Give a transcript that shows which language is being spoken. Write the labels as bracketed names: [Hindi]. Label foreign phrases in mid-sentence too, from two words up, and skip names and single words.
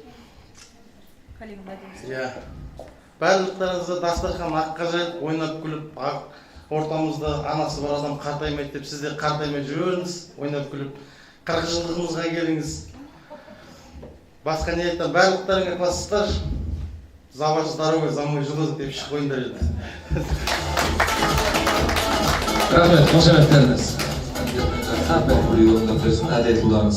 [Kazakh] Барлықтарыңызға дастархан аққа жайып, ойнап күліп, ортамызда анасы бар адам қартаймайды деп, сіз де қартаймай жүріңіз, ойнап күліп, 40 жылдығымызға келіңіз. басқа не айтам, барлықтарыңа класстар, [Russian] за ваше здоровье, за мой желудок [Kazakh] деп шығып қойыңдар еді. Рахмет, қошеметтеріңіз. Бір приемда берсін, әдетуларыңыз.